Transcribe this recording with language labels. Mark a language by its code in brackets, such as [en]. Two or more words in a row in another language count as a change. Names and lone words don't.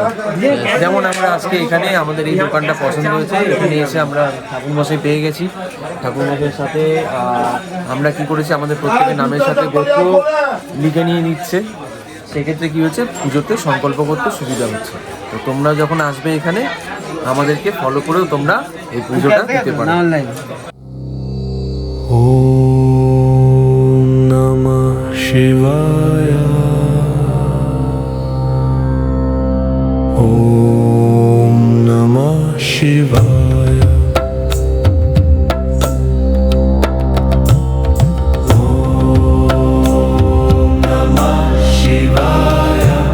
[bn] যেমন আমরা আজকে এখানে আমাদের এই দোকানটা পছন্দ হয়েছে, এখানে এসে আমরা ঠাকুরমশাই পেয়ে গেছি। ঠাকুরমশাইয়ের সাথে আমরা কি করেছি, আমাদের প্রত্যেকের নামের সাথে গোত্র লিখে নিয়ে নিচ্ছে। সেক্ষেত্রে কী হচ্ছে, পুজোতে সংকল্প করতে সুবিধা হচ্ছে। তো তোমরা যখন আসবে এখানে আমাদেরকে ফলো করেও তোমরা এই পুজোটা দিতে পারো। [sa] ওম নমঃ শিবায়। ওম নমঃ শিবায়। ওম নমঃ শিবায়।